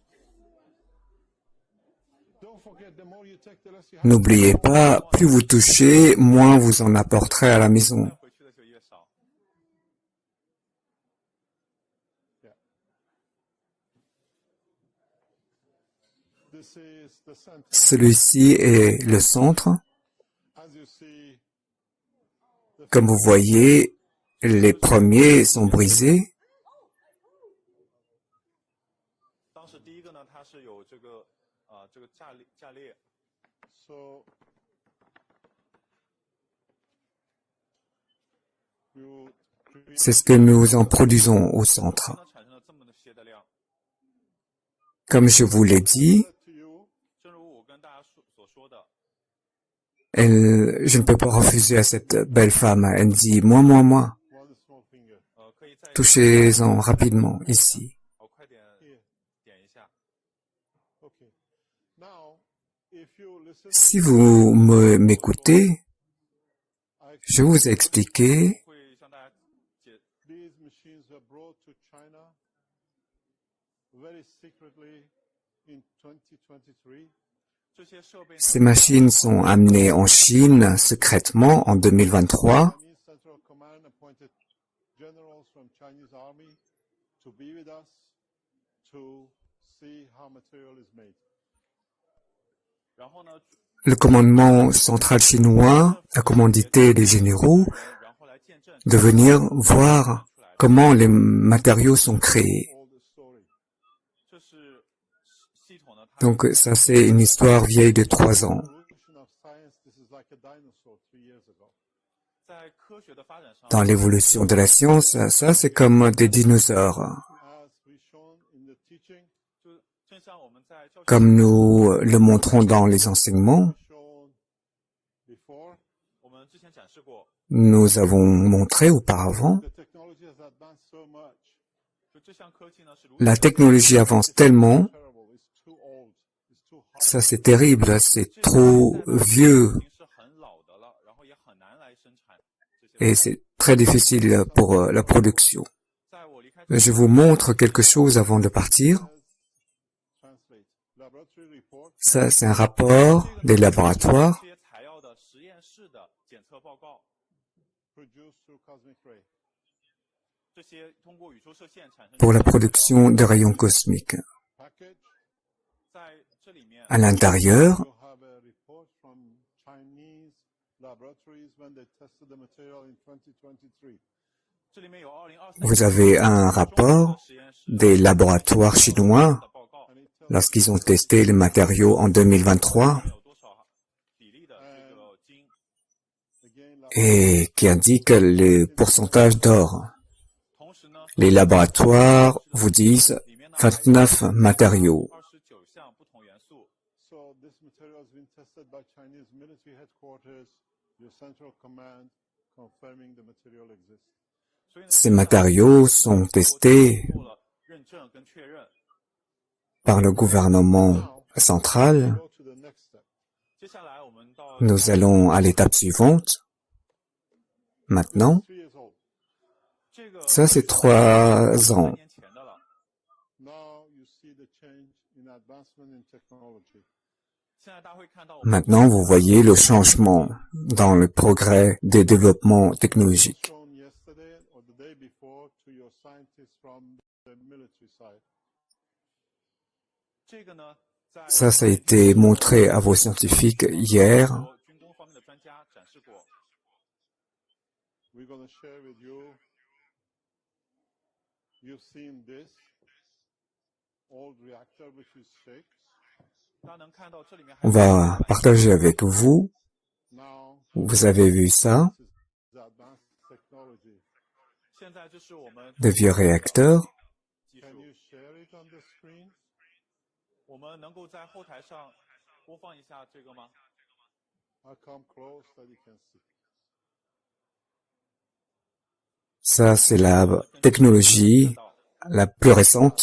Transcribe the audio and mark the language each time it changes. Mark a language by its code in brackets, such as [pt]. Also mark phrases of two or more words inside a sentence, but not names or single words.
[en] Don't forget, the more you take, the less you have. [fr] N'oubliez pas, plus vous touchez, moins vous en apporterez à la maison. [zh] 回去的就越少。 [en] This is the center. [fr] Celui-ci est le centre. [en] As you see, the [fr] Comme vous voyez, les premiers sont brisés. [zh] 当时第一个呢，它是有这个价裂， [en] so you create [fr] C'est ce que nous en produisons au centre. [zh] 呢产生了这么的些的量。 [fr] Comme je vous l'ai dit, [en] to you. [zh] 正如我跟大家所说的， [fr] je ne peux pas refuser à cette belle femme. Elle dit, moi. [en] One small finger [zh] 可以在 [fr] Touchez-en rapidement, ici. [zh] 快点 [en] here. [zh] 点一下。 [en] Okay. Now, if you listen, [fr] Si vous m'écoutez, je vous ai expliqué [zh] 会向大家解 [en] these machines were brought to China very secretly in 2023. [zh] 这些设备呢 [fr] ces machines sont amenées en Chine secrètement en 2023. [en] Chinese Central Command appointed generals from Chinese Army to be with us to see how material is made. [zh] 然后呢， [fr] Le commandement central chinois a commandité les généraux [zh] 然后来见证 [fr] de venir voir comment les matériaux sont créés. [en] All the story. [zh] 这是系统呢，它 [fr] Donc ça c'est une histoire vieille de 3 ans. [en] Evolution of science, this is like a dinosaur 3 years ago. [zh] 在科学的发展上， [fr] Dans l'évolution de la science, ça c'est comme des dinosaures. [en] As we shown in the teaching, [zh] 就正像我们在教学 [fr] Comme nous le montrons dans les enseignements, [en] shown before, [zh] 我们之前展示过， [fr] nous avons montré auparavant, [en] the technology has advanced so much. [zh] 就这项科技呢是如 [fr] la technologie avance tellement, [en] Terrible. It's too old. It's too hard. [fr] ça c'est terrible, c'est trop vieux [zh] 已经是很老的了，然后也很难来生产这些。 [fr] et c'est très difficile pour la production. [zh] 在我离开 [fr] Je vous montre quelque chose avant de partir. [en] Translate. Laboratory report [fr] Ça c'est un rapport des laboratoires [zh] 这些材料的实验室的检测报告， [en] produced through cosmic ray. [zh] 这些通过宇宙射线产生 [fr] pour la production de rayons cosmiques. [en] Package. [zh] 在这里面 [fr] À l'intérieur, [en] You have a report from Chinese laboratories when they tested the material in 2023. [zh] 这里面有2024 [fr] vous avez un rapport [zh] 实验室 [fr] des laboratoires chinois [zh] 的报告， [en] And it tells [fr] lorsqu'ils ont testé les matériaux en 2023 [zh] 有多少比例的这个金， [en] again [fr] et qui indique le pourcentage d'or. [zh] 同时呢， [fr] Les laboratoires vous disent [zh] 里面呢 [fr] 29 matériaux. [zh] 29项不同元素， [en] so this material has been tested by Chinese military headquarters, your central command, confirming the material exists. [zh] 所以呢， [fr] Ces matériaux sont testés [zh] 做了认证跟确认。 [fr] par le gouvernement central. [en] Go to the next step. [zh] 接下来我们到 [fr] Nous allons à l'étape suivante. Maintenant, [en] 3 years old. [zh] 这个 [fr] ça c'est 3 ans. [zh] 3年前的了。 [en] Now you see the change in advancement in technology. [zh] 现在大家会看到我们 [fr] Maintenant, vous voyez le changement dans le progrès des développements technologiques. [en] Shown yesterday or the day before to your scientists from the military side. [zh] 这个呢，在 [fr] Ça a été montré à vos scientifiques hier. [zh] 军工方面的专家展示过。 [en] We're going to share with you. You've seen this. [fr] On va partager avec vous. Vous avez vu ça, de vieux réacteurs. Ça, c'est la technologie la plus récente.